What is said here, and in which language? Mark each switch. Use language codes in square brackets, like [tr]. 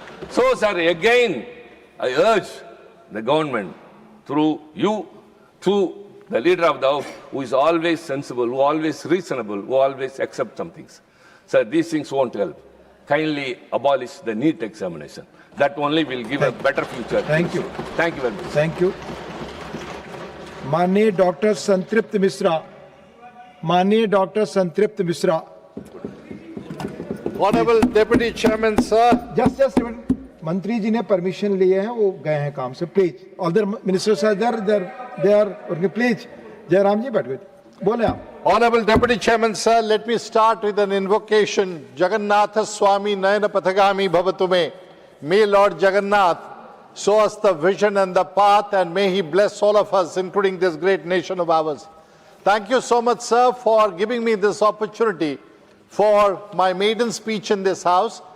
[en] So, sir, again, I urge the government through you, through the leader of the house, who is always sensible, who always reasonable, who always accept some things. Sir, these things won't help. Kindly abolish the NEET examination. That only will give a better future. Thank you. Thank you very much. Thank you. [hi] माननीय doctor संतृप्त मिश्रा, माननीय doctor संतृप्त Mishra. [en] Honorable Deputy Chairman, sir. [hi] Just मंत्री जी ने permission लिए हैं, वो गए हैं काम से. [en] Please other ministers are there, please. [hi] Jairam जी बैठ गए, बोले आप. [en] Honorable Deputy Chairman, sir, let me start with an invocation. [sa] Jagannatha Swami Nayana Pathagami Bhavatume. [en] May Lord Jagannath show us the vision and the path, and may he bless all of us, including this great nation of ours. Thank you so much, sir, for giving me this opportunity for my maiden speech in this house.